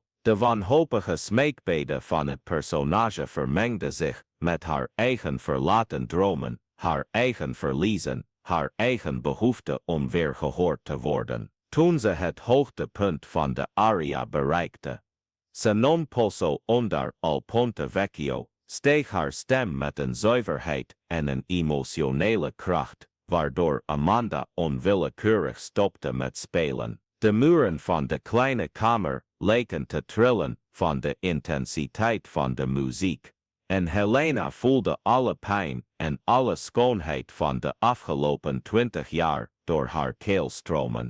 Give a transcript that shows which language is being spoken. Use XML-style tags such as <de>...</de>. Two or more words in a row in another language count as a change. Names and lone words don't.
<nl>De wanhopige smeekbeden van het personage vermengden zich met haar eigen verlaten dromen, haar eigen verliezen, haar eigen behoefte om weer gehoord te worden. Toen ze het hoogtepunt van de aria bereikte.</nl> <it>Se non posso ondar al ponte vecchio,</it> <nl>steeg haar stem met een zuiverheid en een emotionele kracht, waardoor Amanda onwillekeurig stopte met spelen. De muren van de kleine kamer leken te trillen van de intensiteit van de muziek. En Helena voelde alle pijn en alle schoonheid van de afgelopen 20 jaar door haar keel stromen.</nl>